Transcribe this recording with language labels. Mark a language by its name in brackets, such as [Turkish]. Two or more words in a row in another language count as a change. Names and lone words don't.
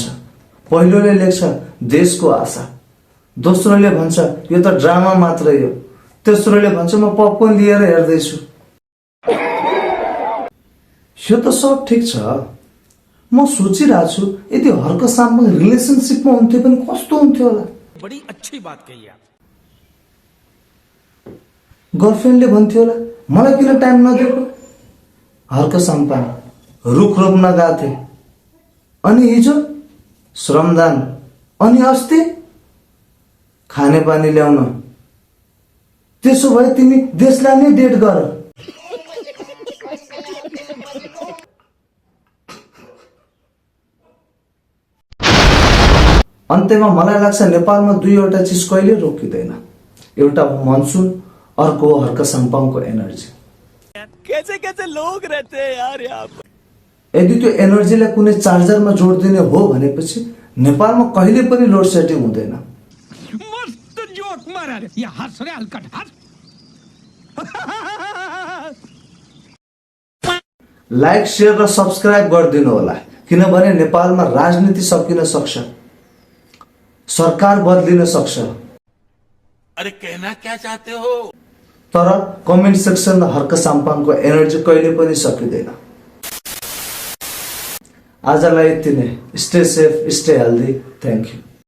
[Nepali] पहिलोले लेख्छ देशको आशा, दोस्रोले भन्छ यो त ड्रामा मात्रै हो, तेस्रोले भन्छ म पपकर्न लिएर हेर्दैछु। यो त सब ठिक छ। म सोचिरहेको छु यदि हर्का साम्पाङ रिलेसनशिपमा हुन्थ्यो भने कस्तो हुन्थ्यो होला। [Hindi] बड़ी अच्छी बात कही आप। [Nepali] गर्लफ्रेन्डले भन्थ्यो होला मलाई किन टाइम नदिएको? हर्का साम्पाङ रुख रोप्न गएको, अनि हिजो श्रमदान, अनि अस्ति खानेपानी ल्याउन। त्यसो भए तिमी देशलाई नै डेट गर। अन्त्यमा मलाई लाग्छ नेपालमा दुईवटा चिज कहिले रोकिँदैन, एउटा हो मनसुन, अर्को हो हर्का साम्पाङको एनर्जी। [Hindi] कैसे कैसे लोग रहते हैं यार यहाँ पर। [Nepali] यदि त्यो एनर्जीलाई कुनै चार्जरमा जोडिदिने हो भनेपछि नेपालमा कहिले पनि लोड सेडिङ हुँदैन। [Hindi] मस्त जोक मारा रे, ये हंस रे हल्का हंस। [Nepali] लाइक, शेयर र सब्सक्राइब गरिदिनु होला, किनभने नेपालमा राजनीति सकिन सक्छ, सरकार बदलिन सक्छ। [Hindi] अरे कहना क्या चाहते हो? [Nepali] तर कमेन्ट सेक्सन र हर्का साम्पाङको एनर्जी कहिले पनि सकिँदैन। आजलाई यति नै। [English] stay safe, stay healthy. thank you.